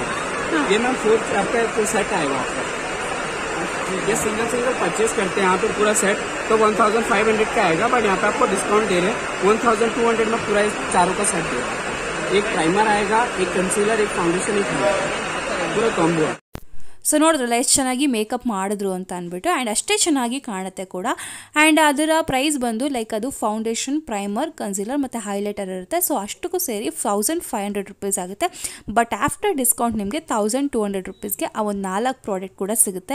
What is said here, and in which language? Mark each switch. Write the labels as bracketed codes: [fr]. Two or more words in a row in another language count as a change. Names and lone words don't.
[hi] ये मैम 4 आपका [en] full set [hi] आएगा आपका। ये [en] single purchase [hi] करते हैं यहाँ पे पूरा सेट तो 1500 का आएगा, बट यहाँ पे आपको डिस्काउंट दे रहे हैं 1200 में पूरा चारों का सेट दे रहा है। एक प्राइमर आएगा, एक कंसीलर, एक फाउंडेशन, एक पूरा कॉम्बो है। [kn] ಸೊ ನೋಡಿದ್ರಲ್ಲ ಎಷ್ಟು ಚೆನ್ನಾಗಿ ಮೇಕಪ್ ಮಾಡಿದ್ರು ಅಂತ ಅಂದ್ಬಿಟ್ಟು, ಆ್ಯಂಡ್ ಅಷ್ಟೇ ಚೆನ್ನಾಗಿ ಕಾಣುತ್ತೆ ಕೂಡ. ಆ್ಯಂಡ್ ಅದರ ಪ್ರೈಸ್ ಬಂದು ಲೈಕ್ ಅದು [en] foundation, primer, concealer [kn] ಮತ್ತು ಹೈಲೈಟರ್ ಇರುತ್ತೆ. ಸೊ ಅಷ್ಟಕ್ಕೂ ಸೇರಿ 1500 ರೂಪೀಸ್ ಆಗುತ್ತೆ. [en] but after discount [kn] ನಿಮಗೆ 1200 ರೂಪೀಸ್ಗೆ ಆ ಒಂದು 4 ಪ್ರಾಡಕ್ಟ್ ಕೂಡ ಸಿಗುತ್ತೆ.